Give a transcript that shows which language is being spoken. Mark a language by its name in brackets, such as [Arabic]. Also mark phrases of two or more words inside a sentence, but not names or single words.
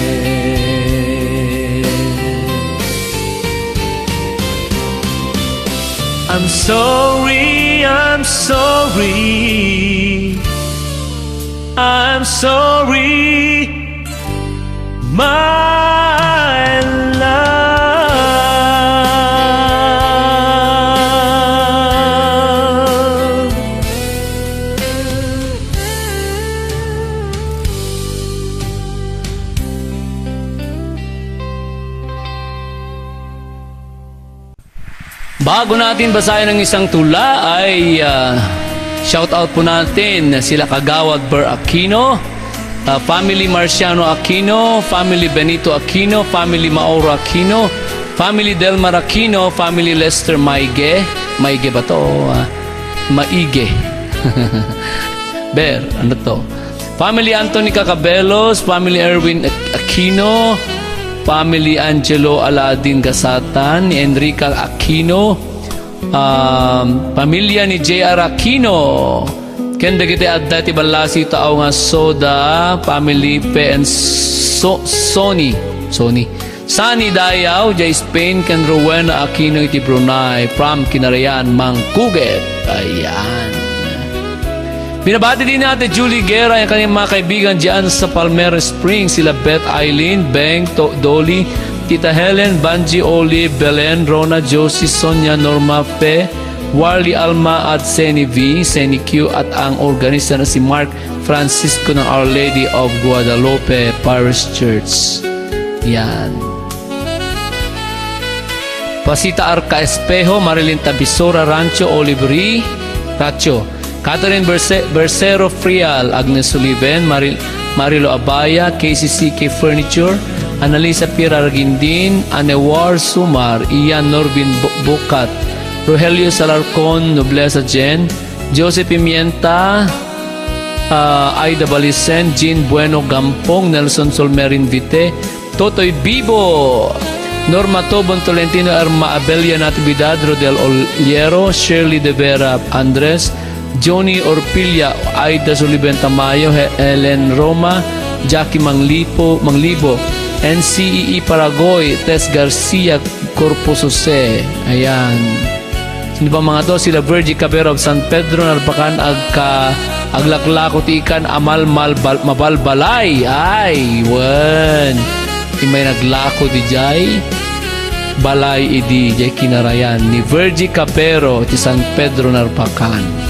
[English] I'm sorry, I'm sorry, I'm sorry, my love. [Filipino] Bago natin basahin ang isang tula ay [English] shout out [Filipino] po natin sila Kagawad Ber Aquino, Family Marciano Aquino, Family Benito Aquino, Family Mauro Aquino, Family Delmar Aquino, Family Lester Maige. Maige ba to? Maige. Ber, ano to? Family Anthony Cacabelos, Family Erwin Aquino, Family Angelo Aladin Gasatan, ni Enrica Aquino, pamilya ni J.R. [Iloko] Aquino, kenda kita adda ti balasi tao nga soda, Family PN Sony Sani Dayaw, Jay Spain, ken Rowena Aquino iti Brunei, from Kinarayan, Mangkuget. [Filipino] Ayan. Binabati din natin Julie Guerra, yung kanyang mga kaibigan dyan sa Palmera Springs, sila Beth Eileen, Beng, Dolly, Tita Helen, Banji, Olive, Belen, Rona, Josie, Sonia, Norma, Pe, Warly, Alma at Seni V, Seni Q at ang organista na si Mark Francisco ng Our Lady of Guadalupe Parish Church. Yan. Pasita Arca Espejo, Marilyn Tabisora, Rancho, Oliveri, Racho, Catherine Bersero Frial, Agnes Sullivan, Marilo Abaya, KCCK Furniture, Analisa Pira Ragindin, Anewar Sumar, Ian Norvin Bukat, Rogelio Salarcon, Nobleza Jen, Joseph Pimienta, Aida Balicen, Jean Bueno Gampong, Nelson Solmerin Vite, Totoy Bibo, Norma Tobon Tolentino, Arma Abelia Natividad, Rodel Oliero, Shirley De Vera Andres, Johnny Orpilla, Aida Sullivan Tamayo, Helen Roma, Jackie Manglibo, NCEE Paragoy, Tess Garcia, Corpus Jose. Ayan. Sino ba mga to? Sila Virgie Cabero of San Pedro, Narpakan, Aglaklako, Tikan, Amal, Mabalbalay. [Iloko] Ay, wan. May naglako di jay. Balay idi, jay Kinarayan. Ni Virgie Cabero, ti San Pedro, Narpakan.